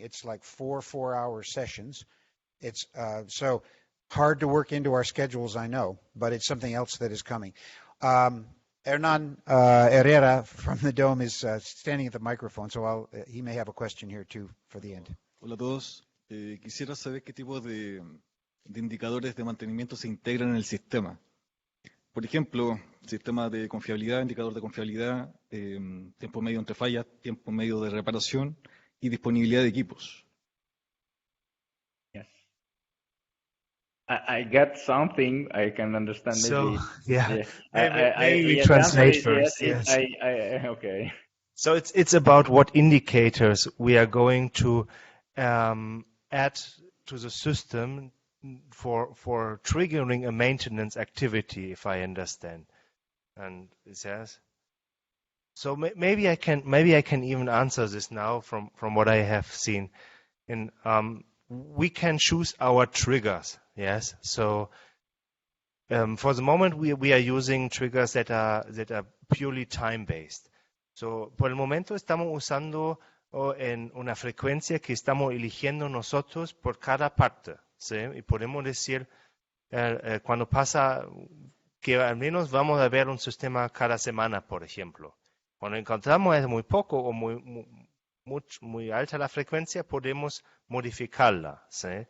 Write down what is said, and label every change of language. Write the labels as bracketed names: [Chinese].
[English] It's like 4 4-hour sessions. It's so hard to work into our schedules, I know, but it's something else that is coming. Hernan Herrera from the Dome is standing at the microphone, so he may have a question here too for the end. [Spanish] Hola a todos. Quisiera saber qué tipo de indicadores de mantenimiento se integran en el sistema. Por ejemplo, sistema de confiabilidad, indicador de confiabilidad, tiempo medio entre fallas, tiempo medio de reparación y disponibilidad de equipos. [English] Yes. I get something. I can understand maybe. Yeah, Yeah. maybe Yes, the answer translate is first. yes. Yes. Okay. So it's about what indicators we are going to add to the system for triggering a maintenance activity, if I understand. And it says. So maybe I can even answer this now from what I have seen. And we can choose our triggers. Yes. So for the moment we are using triggers that are purely time based. [Spanish] So por el momento estamos usando en una frecuencia que estamos eligiendo nosotros por cada parte. ¿Sí? Y podemos decir cuando pasa que al menos vamos a ver un sistema cada semana, por ejemplo. Cuando encontramos es muy poco o muy alta la frecuencia, podemos modificarla. ¿Sí?